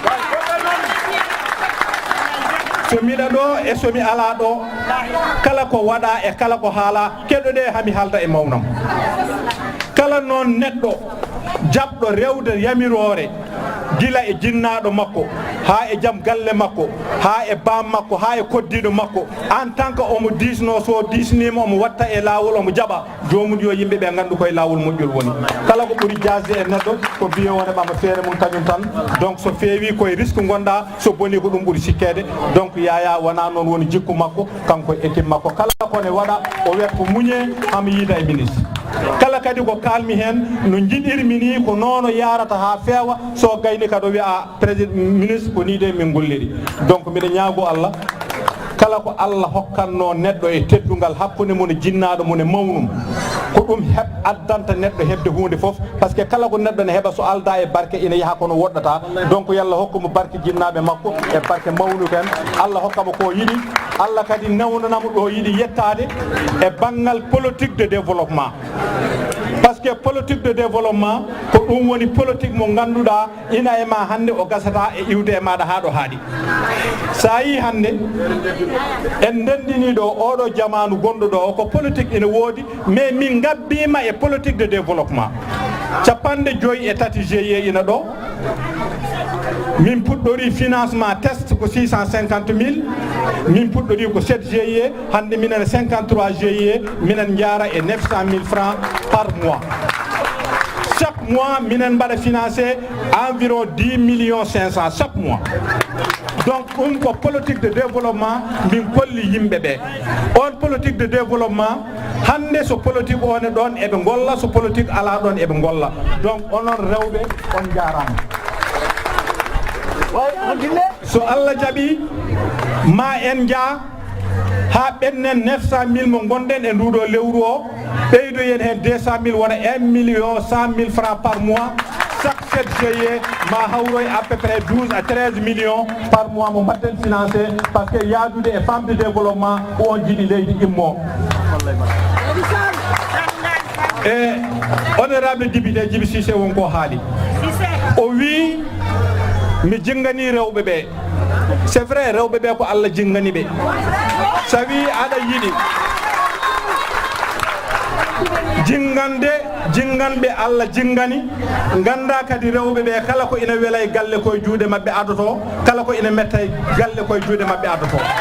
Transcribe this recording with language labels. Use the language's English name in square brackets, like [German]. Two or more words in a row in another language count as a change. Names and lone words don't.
[Fula] somiɗa ɗo e somi ala ɗo kala ko waɗa e kala ko haala keɗoɗe hami haalda e mawnam kala noon neɗɗo jaɓɗo rewde yamirore gila e jinnaɗo makko ha e jaam galle makko ha e bam makko ha e koddiɗo makko [French] en tant que [Fula] omo disno so disnima omo watta e lawol omo jaɓa jomum yo yimɓeɓe gandu koye lawol moƴƴol woni kala ko ɓuuri jasde e neɗɗo ko biye wone ɓama feere mum kañum tan donc so feewi koye risque gonɗa so boni ko ɗum ɓuuri sikkede donc Yaya wona noon woni jikku makko kanko équipe makko kala kone waɗa o wiyata ko muñe hamo yiida e ministre kala kadi ko kalmi hen no jiɗirmi ni ko nono yarata ha feewa so gayni kadi o wiya président ministre ko ni de min golliri donc mbiɗa ñaago Allah kala ko Allah hokkanno neɗɗo e teddungal hakkude mum e jinnaɗo mum e mawnum ko ɗum addanta neɗɗo hebde hunde foof [French] par ce que [Fula] kala ko neɗɗo ne heɓa so alda e barke ina yaaha kono woɗɗata donc yallah hokkamo barke jinnaɓe makko e barke mawnuken Allah hokkamo ko yiɗi Allah kadi nawnanamo ɗo yiɗi yettade e banggal [French] politique de développement par ce que politique de développement [Fula] ko ɗum woni politique mo ganduɗa ina e ma hande o gasata e iwde e maɗa ha ɗo haaɗi sa yi hande en ndendini ɗo oɗo jamanu gonɗo ɗo ko politique ina woodi mais min gabbima e [French] politique de développement [Fula] 53 GIE ina ɗo min puɗɗori [French] financement test [Fula] ko 650 000 min puɗɗori ko 7 GIE hande minen 53 GIE minen jara e 900 000 [French] francs par mois. Chaque mois [Fula] minen mbaɗa [French] financé environ 10 millions 500 chaque mois. [Fula] Donc ko [French] politique de développement [Fula] min kolli yimɓe ɓe. On [French] politique de développement [Fula] hande so politique one ɗon eɓe golla, so politique ala ɗon eɓe golla. Donc onon rewɓe on jarama. So Allah jaɓi ma en jaa ha ɓennen 900 000 mo gonɗen e nduɗo lewru o ɓeydoyen hen 200 000 wona 1 million 100 000 [French] francs par mois. [Fula] Chaque 7 GIE ma hawroy [French] à peu près 12 à 13 millions par mois [Fula] mo mbatten [French] financé parce que [Fula] yaadude e [French] femme de développement [Fula] on jiiɗi leydi immo. E [French] honorable député [Fula] Djiby Cissé wonko haali o wi mi jingani rewɓe ɓe. [French] C'est vrai [Fula] rewɓe ɓe ko Allah jingani ɓe. So wi aɗa yiɗi jinganɓe Allah jingani ganda kadi rewɓe ɓe kala ko ina weela e galle koye juuɗe mabɓe adoto, kala ko ina metta e galle koye juuɗe mabɓe adoto.